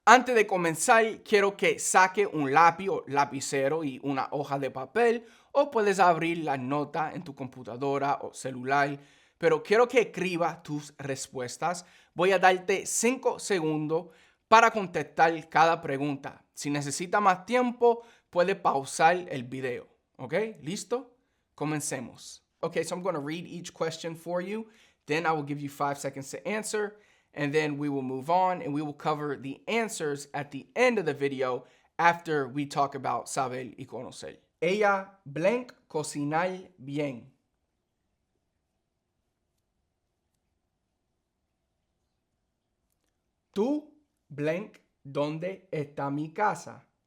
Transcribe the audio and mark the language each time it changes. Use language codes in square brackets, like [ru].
[es] Antes de comenzar, quiero que saque un lápiz o lapicero y una hoja de papel, o puedes abrir la nota en tu computadora o celular, pero quiero que escribas tus respuestas. Voy a darte 5 segundos para contestar cada pregunta. Si necesita más tiempo, puede pausar el video. ¿Ok? ¿Listo? Comencemos. [en] Okay, so I'm going to read each question for you. Then I will give you 5 seconds to answer. And then we will move on and we will cover the answers at the end of the video after we talk about [es] saber y conocer. Ella blank cocinar bien. Tú blank ¿dónde está mi casa?